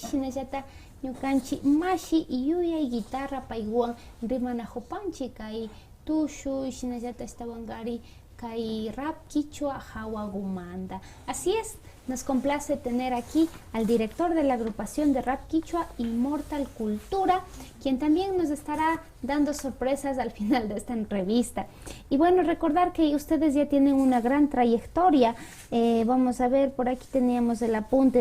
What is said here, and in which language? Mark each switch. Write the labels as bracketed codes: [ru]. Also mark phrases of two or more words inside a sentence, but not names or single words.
[qu] shinashata ñukanchi mashi yuya [es] y guitarra [qu] paiguan rimanajupanchi kai tushu, shinashata estawangari kai [es] rap quichua [qu] hawagumanda. [es] Así es. Nos complace tener aquí al director de la agrupación de rap quichua, Inmortal Cultura, quien también nos estará dando sorpresas al final de esta entrevista. Y bueno, recordar que ustedes ya tienen una gran trayectoria. Vamos a ver, por aquí teníamos el apunte.